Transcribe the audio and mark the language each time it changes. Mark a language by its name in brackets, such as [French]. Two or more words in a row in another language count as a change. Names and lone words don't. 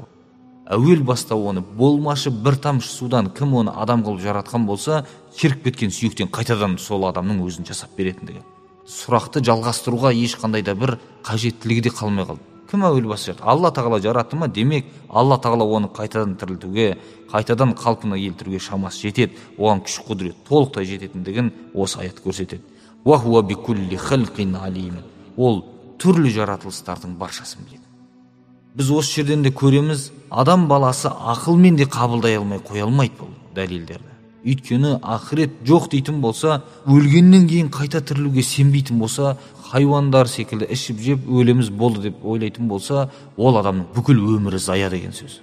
[Kazakh] Әуел баста оны болмашы бір тамшы судан кім оны адам қылып жаратқан болса, шіріп кеткен сүйектен қайтадан сол адамның өзін жасап беретіндігі. Сұрақты жалғастыруға ешқандай да бір қажеттілігі де қалмай қалды. Кім әуел баста жаратты? Алла тағала жаратты ма? Демек, Алла тағала оны қайтадан тірілтуге, қайтадан қалпына келтіруге шамасы жетеді, оған күш құдірет толықтай жететіндігін осы аят көрсетеді. [Arabic] وهو بكل خلق عليم. [Kazakh] Ол түрлі жаратылыстардың баршасын біледі. Біз осы жерден де көреміз, адам баласы ақылмен де қабылдай алмай қоя алмайды бұл дәлелдерді. Өйткені ақырет жоқ дейтін болса, өлгеннен кейін қайта тірілуге сенбейтін болса, хайуандар секілді ішіп жеп өлеміз болды деп ойлайтын болса, ол адамның бүкіл өмірі зая деген сөз.